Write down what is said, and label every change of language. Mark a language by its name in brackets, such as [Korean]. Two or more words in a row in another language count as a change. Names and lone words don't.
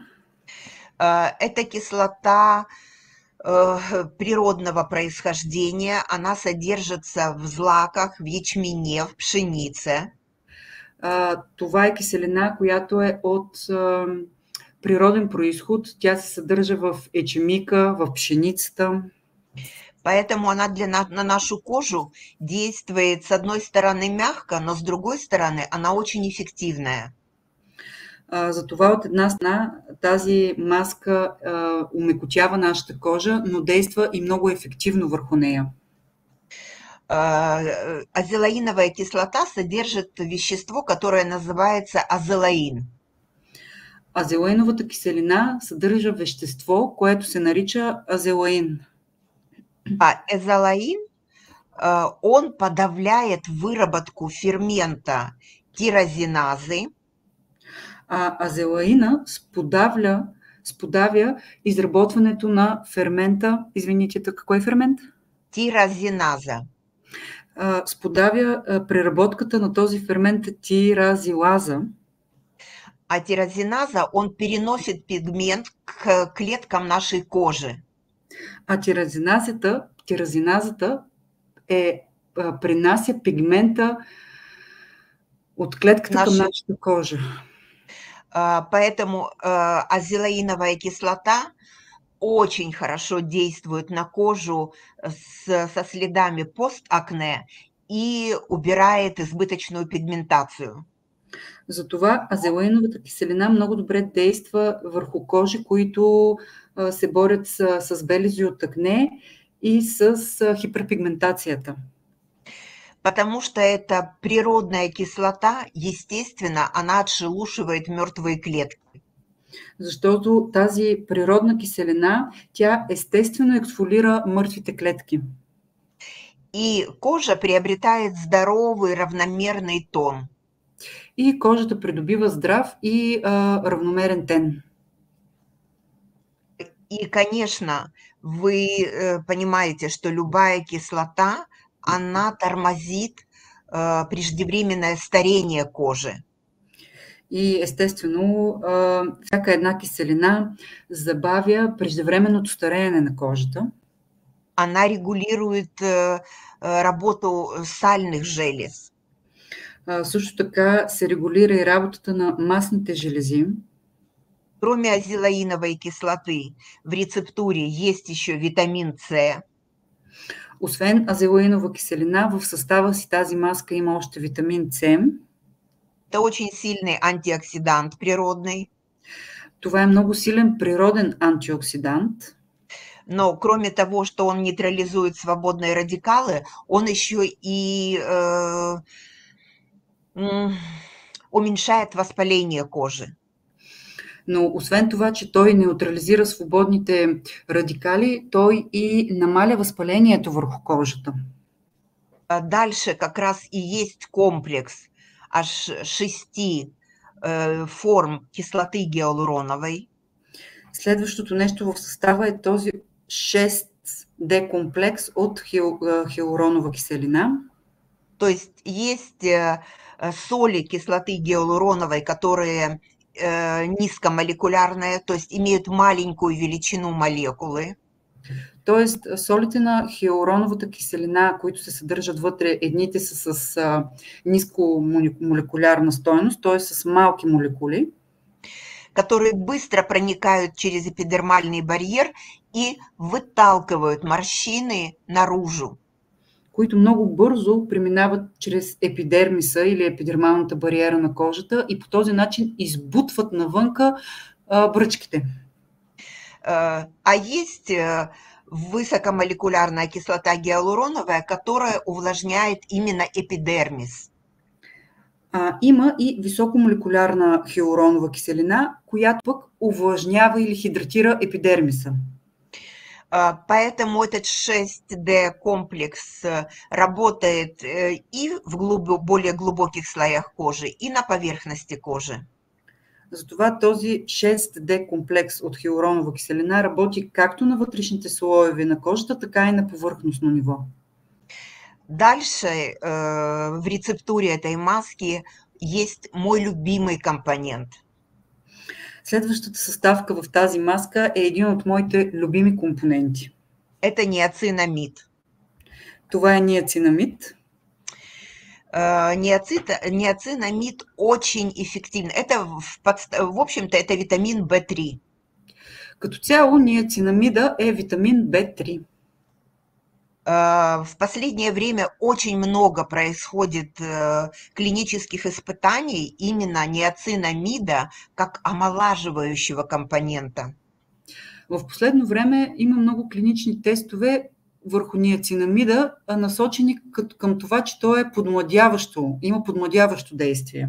[Russian] Эта кислота природного происхождения, она содержится в злаках, в ячмене, в пшенице. [Bulgarian] Това е киселина, която е от природен произход. Тя се съдържа в ечемика, в пшеницата. [Russian] Поэтому она на нашу кожу действует, с одной стороны, мягко, но с другой стороны, она очень эффективная. [Bulgarian] Затова от една страна тази маска умекотява нашата кожа, но действа и много ефективно върху нея. [Russian] Азелаиновая кислота содержит вещество, которое называется азелаин. [Bulgarian] Азелаиновата киселина съдържа вещество, което се нарича азелаин. [Russian] Азелаин, он подавляет выработку фермента тирозиназы. [Bulgarian] Азелаина сподавя изработването на фермента. Извините, какво е фермент? [Russian] Тирозиназа. [Bulgarian] Сподавя преработката на този фермент тиразилаза. [Russian] А тирозиназа, он переносит пигмент к клеткам нашей кожи. [Bulgarian] А тирозиназата принася пигмента от клетката към нашата кожа. [Russian] Поэтому азелаиновая кислота очень хорошо действует на кожу со следами постакне и убирает избыточную пигментацию. [Bulgarian] Затова азелаиновата киселина много добре действа върху кожи, които се борят с белези от акне и с хиперпигментацията. [Russian] Потому что это природная кислота, естественно, она отшелушивает мертвые клетки. [Bulgarian] Защото тази природна киселина, тя естествено ексфолира мъртвите клетки. [Russian] И кожа приобретает здоровый, равномерный тон. [Bulgarian] И кожата придобива здрав и равномерен тен. [Russian] И, конечно, вы понимаете, что любая кислота, она тормозит преждевременное старение кожи. [Bulgarian] И естествено, всяка една киселина забавя преждевременното стареене на кожата. [Russian] Она регулирует работу сальных желез. [Bulgarian] Също така се регулира и работата на масните желези. [Russian] Кроме азелаиновой кислоты, в рецептуре есть еще витамин С. [Bulgarian] Освен азелаинова киселина, в състава си тази маска има още витамин С. [Russian] Это очень сильный антиоксидант природный. [Bulgarian] Това е много силен природен антиоксидант. [Russian] Но кроме того, что он нейтрализует свободные радикалы, он еще и уменьшает воспаление кожи. [Bulgarian] Но освен това, че той неутрализира свободните радикали, той и намаля възпалението върху кожата. [Russian] Дальше как раз и есть комплекс аж 6 форм кислоты гиалуроновой. [Bulgarian] Следващото нещо в състава е този 6D комплекс от хиалуронова киселина. [Russian] То есть есть соли кислоты гиалуроновой, которые низкомолекулярные, то есть имеют маленькую величину молекулы. [Bulgarian] Тоест, солите на хиалуроновата киселина, които се съдържат вътре, едните са с ниско молекулярна стойност, т.е. с малки молекули, [Russian] которые быстро проникают через эпидермальный барьер и выталкивают морщины наружу. [Bulgarian] които много бързо преминават чрез епидермиса или епидермалната бариера на кожата и по този начин избутват навънка бръчките. [Russian] А есть высокомолекулярная кислота гиалуроновая, которая увлажняет именно эпидермис. [Bulgarian] Има и високомолекулярна хиалуронова киселина, която пък увлажнява или хидратира епидермиса. [Russian] Поэтому этот 6D комплекс работает и в более глубоких слоях кожи, и на поверхности кожи. [Bulgarian] Затова този 6D комплекс от хиалуронова киселина работи както на вътрешните слоеве на кожата, така и на повърхностно ниво. [Russian] Дальше в рецептуре этой маски есть мой любимый компонент. [Bulgarian] Следващата съставка в тази маска е един от моите любими компоненти. [Russian] Это ниацинамид. [Bulgarian] Това е ниацинамид. [Russian] Ниацинамид очень эффективен. Это, в общем-то, это витамин В3. [Bulgarian] Като цяло, ниацинамида е витамин В3. [Russian] В последнее время очень много происходит клинических испытаний именно ниацинамида как омолаживающего компонента. [Bulgarian] В последно време има много клинични тестове върху ниацинамида, насочени към това, че то е подмладяващо, има подмладяващо действие.